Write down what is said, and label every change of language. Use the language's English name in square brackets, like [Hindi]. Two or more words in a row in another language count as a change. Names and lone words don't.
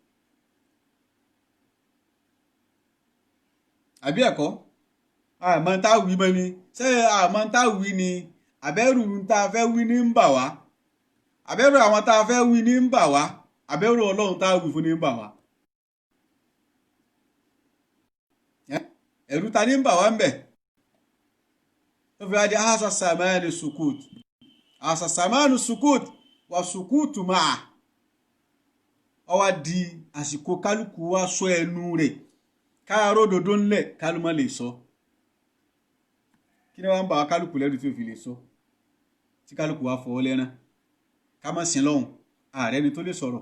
[Yoruba] Àbí ẹ̀kọ́ àmọ́ tá wí mọ́ ni ṣé àmọ́ tá wí ni àbẹ́rù tá a fẹ́ wí ní ń bà wá àbẹ́rù àwọn tá a fẹ́ wí ní ń bà wá àbẹ́rù Ọlọ́run tá a wí fún ní ń bà wá. Ẹ̀rù ta ní ń bà wá ń bẹ̀. Ó fi wá di asa samanu sukut asa samanu sukut wà sukutu máa. Ó wá di àsìkò kálukú wá sọ ẹnu rẹ̀ káàárọ̀ òdodo ńlẹ̀ kálùmọ́ lè sọ. Kí ni wọ́n ń bà wá kálukú lẹ́rù tí ò fi lè sọ tí kálukú wá fọwọ́ lẹ́rán. Ká má sin lọ́hùn ààrẹ ni tó lè sọ̀rọ̀.